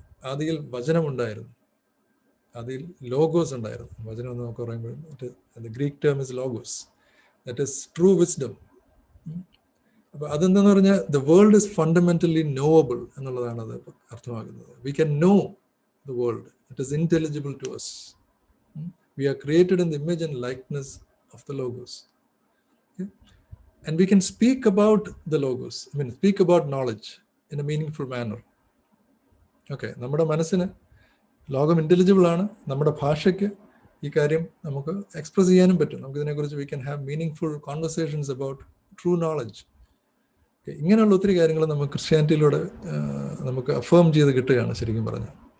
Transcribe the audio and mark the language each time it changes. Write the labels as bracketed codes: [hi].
[ml] ആദിയിൽ വചനമുണ്ടായിരുന്നു, അതിൽ ലോഗോസ് ഉണ്ടായിരുന്നു. വചനം എന്ന് നമുക്ക് പറയുമ്പോൾ [en] Greek term is Logos. That is true wisdom. [ml] അപ്പോൾ അതെന്താന്ന് പറഞ്ഞാൽ [en] the world is fundamentally knowable [ml] എന്നുള്ളതാണ് അത് അർത്ഥമാക്കുന്നത്. [en] We can know the world, it is intelligible to us. We are created in the image and likeness of the Logos. Okay? And we can speak about the Logos, speak about knowledge in a meaningful manner. [ml] Okay, നമ്മുടെ മനസ്സിന് ലോകം intelligible ആണ്, നമ്മുടെ ഭാഷയ്ക്ക് ഈ കാര്യം നമുക്ക് express ചെയ്യാനും പറ്റും. നമുക്കിതിനെക്കുറിച്ച് [en] We can have meaningful conversations about true knowledge. [ml] ഇങ്ങനെയുള്ള ഒത്തിരി കാര്യങ്ങൾ നമുക്ക് ക്രിസ്ത്യാനിറ്റിയിലൂടെ നമുക്ക് അഫേം ചെയ്ത് കിട്ടുകയാണ് ശരിക്കും പറഞ്ഞാൽ.